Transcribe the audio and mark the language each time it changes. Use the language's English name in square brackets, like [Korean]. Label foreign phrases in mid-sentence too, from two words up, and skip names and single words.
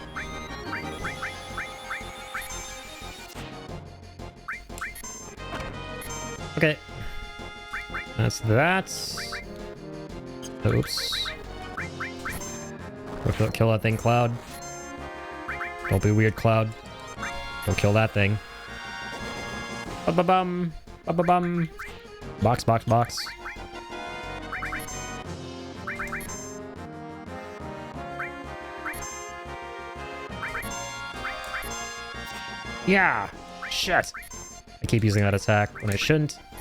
[English] Okay. That's that. Oops. Don't kill that thing, Cloud. Don't be weird, Cloud. Don't kill that thing. Ba-ba-bum. Ba-ba-bum. Box, box, box. Yeah! Shit! I keep using that attack when I shouldn't.